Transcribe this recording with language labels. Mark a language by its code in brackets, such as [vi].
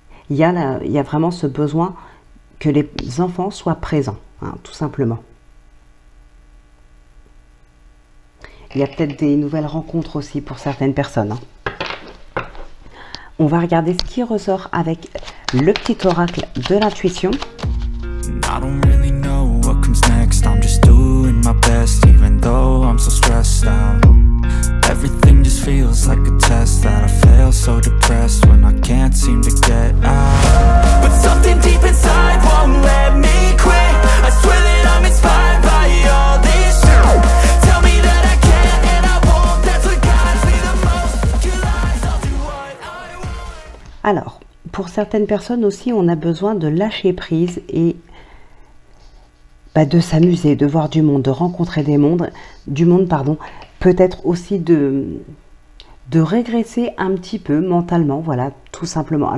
[fr] Il y a vraiment ce besoin que les enfants soient présents, hein, tout simplement. Il y a peut-être des nouvelles rencontres aussi pour certaines personnes, hein. On va regarder ce qui ressort avec le petit oracle de l'intuition. [en] I don't really know what comes next. I'm just doing my best, even though I'm so stressed out. Everything just feels like a test that I fail, so depressed when I can't seem to get out. But something deep inside won't let me quit. I swear that I'm inspired by all this shit. Tell me that I can't and I won't. That's what guides me the most. Your lies, I'll do what I want. [fr] Alors, pour certaines personnes aussi, on a besoin de lâcher prise et de s'amuser, de voir du monde, de rencontrer du monde, peut-être aussi de régresser un petit peu mentalement, voilà, tout simplement.